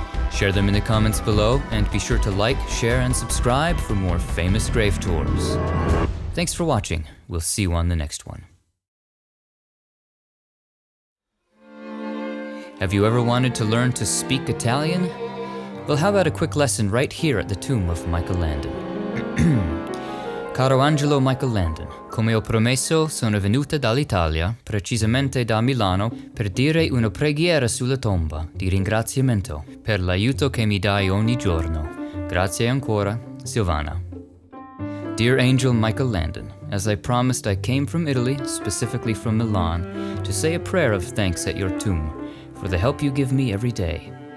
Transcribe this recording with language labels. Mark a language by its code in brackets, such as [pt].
[en] Share them in the comments below, and be sure to like, share, and subscribe for more famous grave tours. Thanks for watching. We'll see you on the next one. Have you ever wanted to learn to speak Italian? Well, how about a quick lesson right here at the tomb of Michael Landon? [it] Caro Angelo Michael Landon, come ho promesso, sono venuta dall'Italia, precisamente da Milano, per dire una preghiera sulla tomba di ringraziamento per l'aiuto che mi dai ogni giorno. Grazie ancora, Silvana. [en] Dear Angel Michael Landon, as I promised, I came from Italy, specifically from Milan, to say a prayer of thanks at your tomb for the help you give me every day.